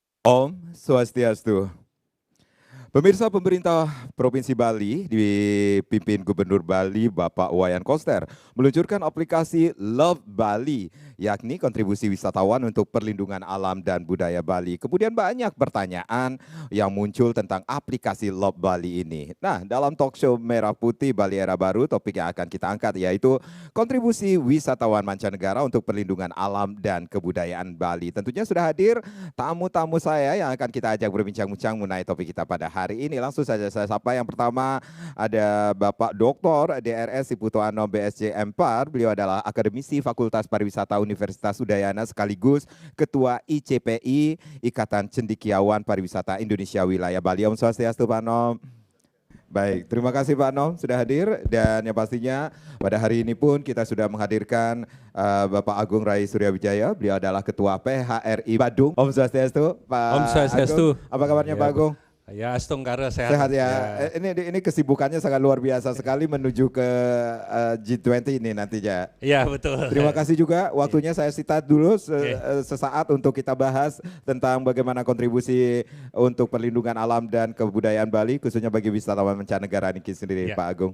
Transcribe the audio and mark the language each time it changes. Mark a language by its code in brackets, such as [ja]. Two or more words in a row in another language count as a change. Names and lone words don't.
[ban] Om Swastiastu. [id] Pemirsa, pemerintah Provinsi Bali dipimpin Gubernur Bali Bapak Wayan Koster meluncurkan aplikasi Love Bali, yakni kontribusi wisatawan untuk perlindungan alam dan budaya Bali. Kemudian banyak pertanyaan yang muncul tentang aplikasi Love Bali ini. Nah, dalam [en] talk show [id] Merah Putih Bali Era Baru, topik yang akan kita angkat yaitu kontribusi wisatawan mancanegara untuk perlindungan alam dan kebudayaan Bali. Tentunya sudah hadir tamu-tamu saya yang akan kita ajak berbincang-bincang mengenai topik kita pada hari ini. Langsung saja saya sapa. Yang pertama ada Bapak Dr. DRS Siputo Ano BSc M4. Beliau adalah akademisi Fakultas Pariwisata Universitas Udayana sekaligus Ketua ICPI Ikatan Cendekiawan Pariwisata Indonesia Wilayah Bali. [ban] Om Swastiastu [id] Pak Nom. Baik, terima kasih Pak Nom sudah hadir, dan yang pastinya pada hari ini pun kita sudah menghadirkan Bapak Agung Rai Suryawijaya. Beliau adalah Ketua PHRI Badung. [ban] Om Swastiastu [id] Pak [ban] Om Swastiastu. [id] Agung. Apa kabarnya Ya, Pak Agung? Ya, Astungkara sehat. Sehat ya. Ini kesibukannya sangat luar biasa sekali menuju ke G20 ini nantinya. Iya, betul. Terima kasih juga waktunya saya sita dulu sesaat untuk kita bahas tentang bagaimana kontribusi untuk perlindungan alam dan kebudayaan Bali khususnya bagi wisatawan mancanegara ini sendiri Pak Agung.